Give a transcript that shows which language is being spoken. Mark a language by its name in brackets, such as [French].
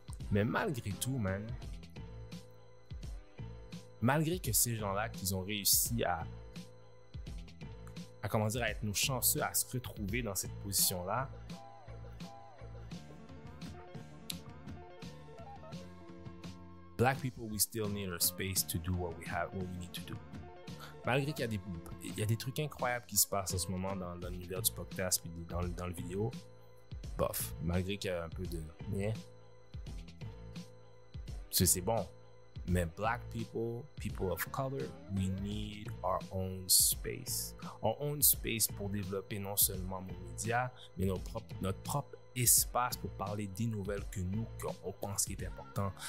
[French] Mais malgré tout, man, malgré que ces gens-là, qu'ils ont réussi à comment dire, à être nos chanceux, à se retrouver dans cette position-là, [English] Black people, we still need our space to do what we need to do. [French] Malgré qu'il y a des trucs incroyables qui se passent en ce moment dans l'univers du podcast et dans le vidéo, bof, malgré qu'il y a un peu de... c'est bon. [English] Mais Black people, people of color, we need our own space. Our own space [French] pour développer non seulement nos médias, mais notre propre espace pour parler des nouvelles que nous, qu'on pense qu'il est important.